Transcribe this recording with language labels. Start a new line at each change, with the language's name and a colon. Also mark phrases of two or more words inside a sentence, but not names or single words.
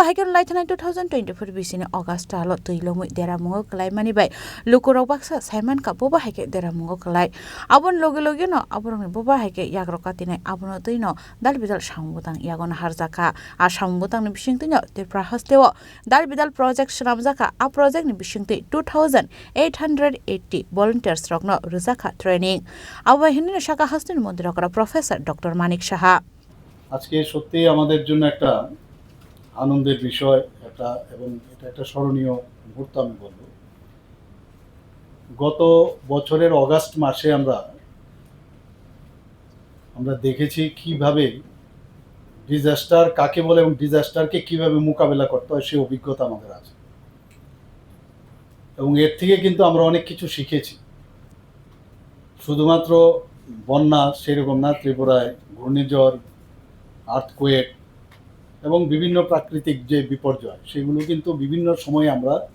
Turkic languages: haikon laithana 2024 bisini August alo tuilomui deramungo klai mani bai lukurok baksa Simon ka boba haike deramungo klai abon loge no aboroni boba haike yagro katine abono tei no dalbidal sambutang yagona harjaka a sambutang ni bishingte no tirpra hastewo Dalbidal project Shramzaka a project ni bishingte 2880 volunteers rokno ruzaka training awa hinne shaka hastin mondirokra Professor Dr. Manik Shaha
Bangla: আজকে সত্যি আমাদের জন্য একটা আনন্দের বিষয় এটা এবং এটা একটা স্মরণীয় মুহূর্ত আমি বলবো গত বছরের অগাস্ট মাসে আমরা দেখেছি কিভাবে ডিজাস্টার কাকে বলে এবং ডিজাস্টারকে কিভাবে মোকাবেলা করতে হয় সেই অভিজ্ঞতা আমাদের আছে এবং এর থেকে কিন্তু আমরা অনেক কিছু শিখেছি শুধুমাত্র বন্যা সেরকম না ত্রিপুরায় ঘূর্ণিঝড় আর্থকোয়েক এবং বিভিন্ন প্রাকৃতিক যে বিপর্যয় সেগুলো কিন্তু বিভিন্ন সময়ে আমরা